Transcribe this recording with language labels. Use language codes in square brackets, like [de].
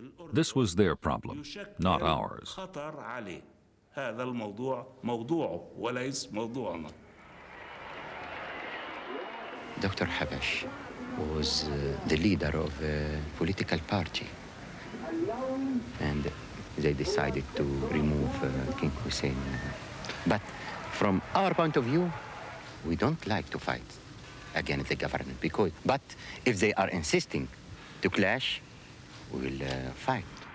[en] This was their problem, not ours. [ar] هذا الموضوع موضوعه وليس موضوعنا. [en] Dr. Habash was the leader of a political party, and they decided to remove King Hussein. But from our point of view, we don't like to fight against the government, but if they are insisting to clash, we will fight.